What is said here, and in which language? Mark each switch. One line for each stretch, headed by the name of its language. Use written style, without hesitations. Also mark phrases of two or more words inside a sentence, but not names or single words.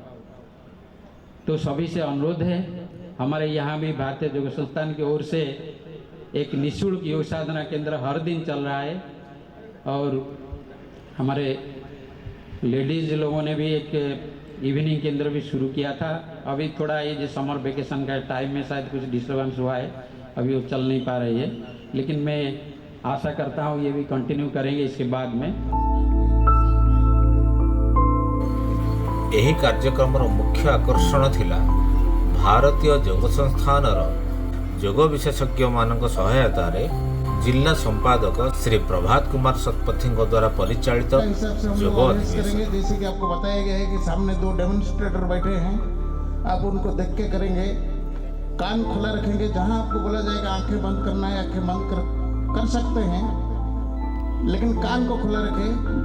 Hindi: तो सभी से अनुरोध है, हमारे यहाँ भी भारतीय योग संस्थान की ओर से एक निःशुल्क योग साधना केंद्र हर दिन चल रहा है, और हमारे लेडीज़ लोगों ने भी एक इवनिंग केंद्र भी शुरू किया था। अभी थोड़ा ये जो
English: summer vacation
Hindi: का टाइम में शायद कुछ डिस्टर्बेंस हुआ है, अभी वो चल नहीं पा रही है, लेकिन मैं आशा करता हूँ ये भी कंटिन्यू करेंगे इसके बाद में।
Odia: ଏହି କାର୍ଯ୍ୟକ୍ରମର ମୁଖ୍ୟ ଆକର୍ଷଣ ଥିଲା ଭାରତୀୟ ଯୋଗ ସଂସ୍ଥାନର ଯୋଗ ବିଶେଷଜ୍ଞମାନଙ୍କ ସହାୟତାରେ
Hindi: जिला संपादक श्री प्रभात कुमार शतपथी द्वारा परिचालित योग अधिवेशन। जैसे कि आपको बताया गया है कि सामने 2 डेमोन्स्ट्रेटर बैठे हैं, आप उनको देख के करेंगे। कान खुला रखेंगे, जहां आपको बोला जाएगा आंखें बंद करना है, आंखें बंद कर सकते हैं, लेकिन कान को खुला रखें।